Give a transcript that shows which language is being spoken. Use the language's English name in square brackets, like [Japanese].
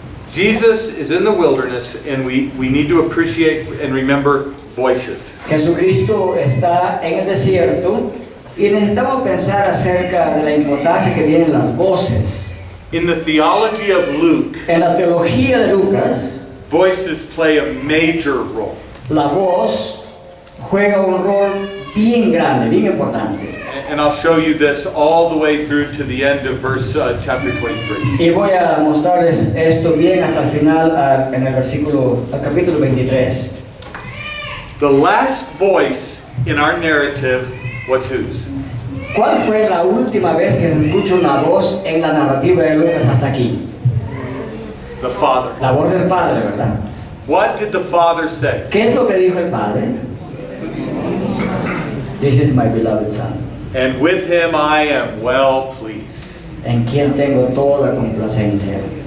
[English] Jesus is in the wilderness, and we need to appreciate and remember voices. [Spanish] Jesucristo está en el desierto y necesitamos pensar acerca de la importancia que tienen las voces. [English] In the theology of Luke, [Spanish] En la teología de Lucas, [English] voices play a major role. [Spanish] la voz juega un rol bien grande, bien importante. [English] And I'll show you this all the way through to the end of chapter 23. [Spanish] Y voy a mostrarles esto bien hasta el final, en el capítulo 23. [English] The last voice in our narrative was whose? [Spanish] ¿Cuál fue la última vez que se escucha una voz en la narrativa de Lucas hasta aquí? [English] The Father. [Spanish] La voz del Padre, ¿verdad? [English] What did the Father say? [Spanish] ¿Qué es lo que dijo el Padre? [English] This is my beloved Son, And with him I am well pleased. [Spanish] en quien tengo toda complacencia.